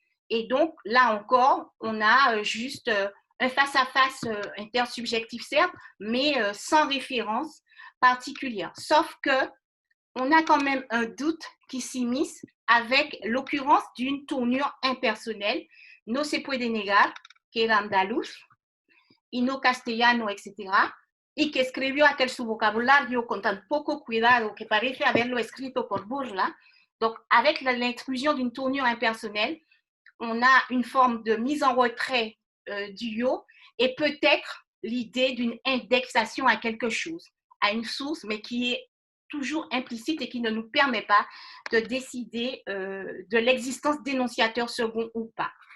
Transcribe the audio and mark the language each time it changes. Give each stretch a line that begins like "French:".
French: Et donc, là encore, on a juste un face-à-face intersubjectif, certes, mais sans référence particulière. Sauf que on a quand même un doute qui s'immisce avec l'occurrence d'une tournure impersonnelle.
Spanish: No se puede negar que era andaluz y no castellano, etc. Y que escribió aquel su vocabulario con tan poco cuidado que parece haberlo escrito por burla.
French: Donc, avec l'intrusion d'une tournure impersonnelle, on a une forme de mise en retrait du yo et peut-être l'idée d'une indexation à quelque chose, à une source, mais qui est toujours implicite et qui ne nous permet pas de décider de l'existence d'énonciateurs seconds ou pas.